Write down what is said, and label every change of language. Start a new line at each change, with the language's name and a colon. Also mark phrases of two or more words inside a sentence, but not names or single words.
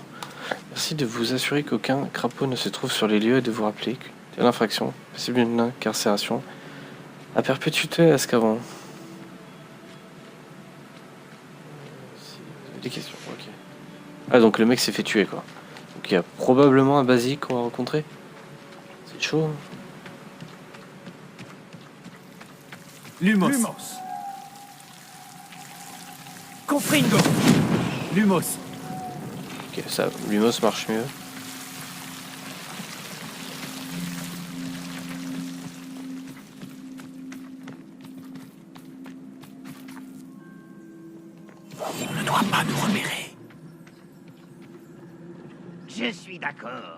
French: Merci de vous assurer qu'aucun crapaud ne se trouve sur les lieux et de vous rappeler que l'infraction, possible une incarcération, à perpétuité à ce qu'avant. Des questions, ok. Ah, donc le mec s'est fait tuer, quoi. Donc il y a probablement un basilic qu'on va rencontrer. C'est chaud. Lumos. Confringo. Lumos. Ok, ça, Lumos marche mieux. On ne doit pas nous repérer. Je suis d'accord.